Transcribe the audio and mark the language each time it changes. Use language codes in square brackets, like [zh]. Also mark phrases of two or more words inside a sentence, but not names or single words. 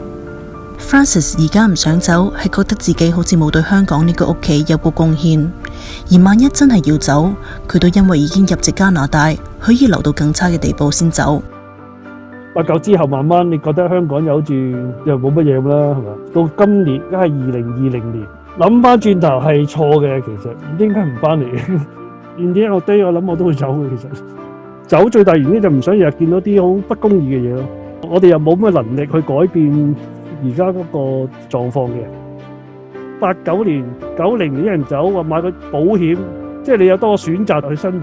[yue] Frances 而家唔想走，係覺得自己好似冇對香港呢個屋企有過貢獻，而萬一真係要走，佢都因為已經入籍加拿大，可以留到更差嘅地步先走。 89之後，慢慢你覺得香港又好似又冇乜嘢咁啦，係咪？到今年而家係2020年，諗翻轉頭係錯嘅，其實應該唔翻嚟嘅。 [en] In the end of the day， [yue] 我諗我都會走嘅。其實走最大原因就唔想日日見到啲好不公義嘅嘢咯。我哋又冇乜能力去改變而家嗰個狀況嘅。89年、90年啲人走，話買個保險，即係你有多個選擇去生活。